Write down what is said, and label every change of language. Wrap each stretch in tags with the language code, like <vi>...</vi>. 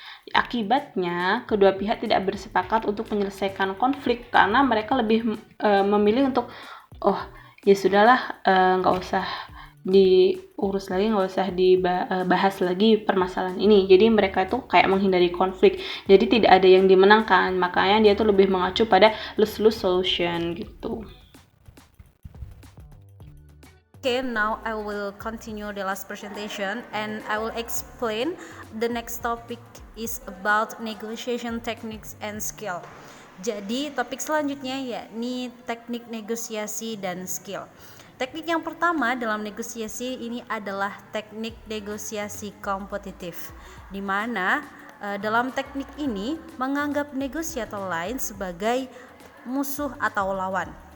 <id>Akibatnya, kedua pihak tidak bersepakat untuk menyelesaikan konflik karena mereka lebih memilih untuk, oh ya sudahlah, nggak usah diurus lagi, nggak usah dibahas lagi permasalahan ini. Jadi mereka itu kayak menghindari konflik. Jadi tidak ada yang dimenangkan, makanya dia tuh lebih mengacu pada lose-lose solution gitu.</id> <en>Okay, now I will continue the last presentation and I will explain the next topic is about negotiation techniques and skill.</en> <id>Jadi topik selanjutnya yakni teknik negosiasi dan skill. Teknik yang pertama dalam negosiasi ini adalah teknik negosiasi kompetitif, di mana dalam teknik ini menganggap negosiator lain sebagai musuh atau lawan.</id>